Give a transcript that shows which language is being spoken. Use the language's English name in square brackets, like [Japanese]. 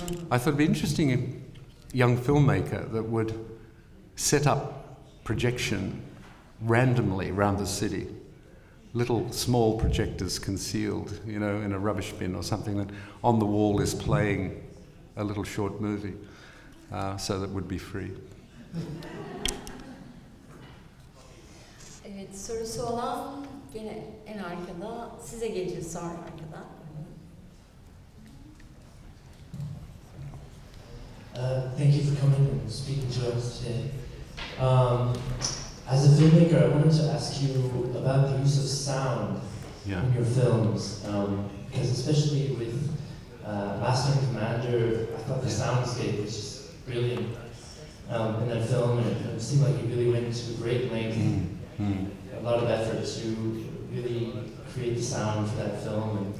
[English] I thought it'd be interesting, a young filmmaker that would set up projection randomly around the city. Little small projectors concealed, you know, in a rubbish bin or something, that on the wall is playing a little short movie, so that would be free. [Turkish] Evet, sorusu olan yine en arkada, size geleceğiz sonra arkadan. [English] Thank you for coming and speaking to us today. As a filmmaker, I wanted to ask you about the use of sound in your films, because especially with Master and Commander, I thought the soundscape was just brilliant in that film, and it seemed like you really went to great length, a lot of effort to really create the sound for that film.